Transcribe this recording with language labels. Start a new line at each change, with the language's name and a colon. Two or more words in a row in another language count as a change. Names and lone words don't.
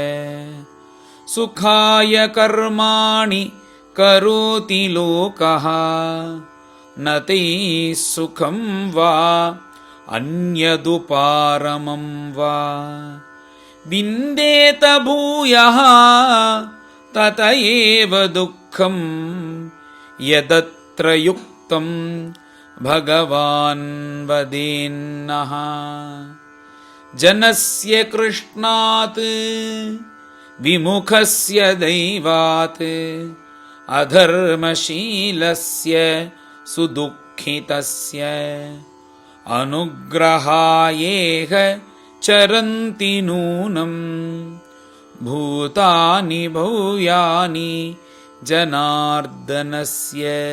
Sanskrit: సుఖాయ కర్మాణి కరోతి లోకః నతై సుఖం వా అన్యదుపారమం వా విందేత భూయః తత ఏవ దుఃఖం యదత్ర యుక్తం భగవాన్ వదేన్నః. జనస్య కృష్ణాత్ విముఖస్య దైవాత్ अधर्मशीलस्य सुदुःखितस्य अनुग्रहायेह चरन्ति नूनं भूतानि भूयानि जनार्दनस्य